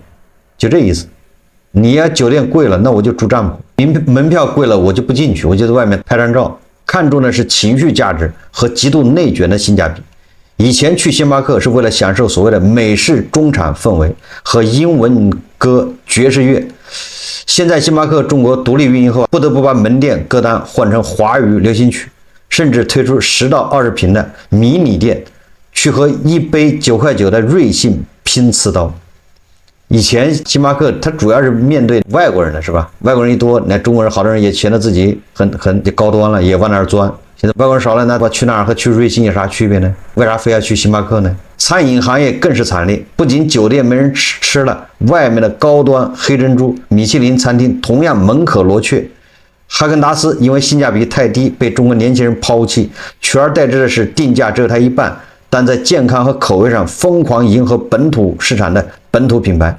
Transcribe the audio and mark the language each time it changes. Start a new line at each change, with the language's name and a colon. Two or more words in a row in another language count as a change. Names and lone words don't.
Chinese: 就这意思，你要酒店貴了，那我就住帳篷；門票貴了，我就不進去，我就在外面拍張照。看重的是情緒價值和極度內卷的性價比。以前去星巴克是為了享受所謂的美式中產氛圍和英文歌爵士樂，現在星巴克中國獨立運營後，不得不把門店歌單換成華語流行曲，甚至推出10到20平的迷你店，去和一杯9塊9的瑞幸拼刺刀。以前星巴克它主要是面对外國人的是吧？外國人一多，那中國人好多人也觉得自己很高端了，也往那兒鑽。現在外國人少了，那去那兒和去瑞幸有啥區別呢？為啥非要去星巴克呢？餐飲行業更是慘烈，不僅酒店沒人吃了，外面的高端黑珍珠、米其林餐廳同樣門可羅雀。哈根達斯因為性價比太低被中國年輕人拋棄，取而代之的是定價只有它一半，但在健康和口味上瘋狂迎合本土市場的本土品牌。